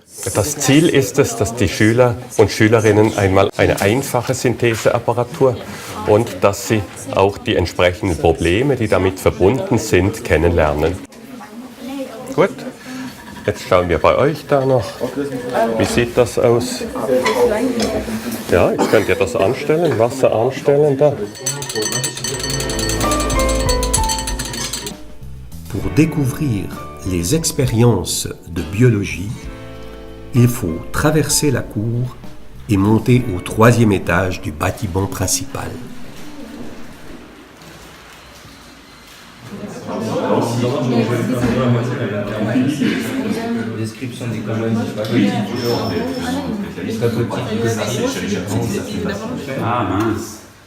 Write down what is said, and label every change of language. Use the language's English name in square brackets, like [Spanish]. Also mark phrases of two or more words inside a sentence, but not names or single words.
[German] Das Ziel ist es, dass die Schüler und Schülerinnen einmal eine einfache Syntheseapparatur und dass sie auch die entsprechenden Probleme, die damit verbunden sind, kennenlernen. Gut. Jetzt schauen wir bei euch da noch. Wie sieht das aus? Ja, jetzt könnt ihr das anstellen, Wasser anstellen da. [French] Pour découvrir les expériences de biologie, il faut traverser la cour et monter au 3e étage du bâtiment principal. Description des colonnes, Ah mince.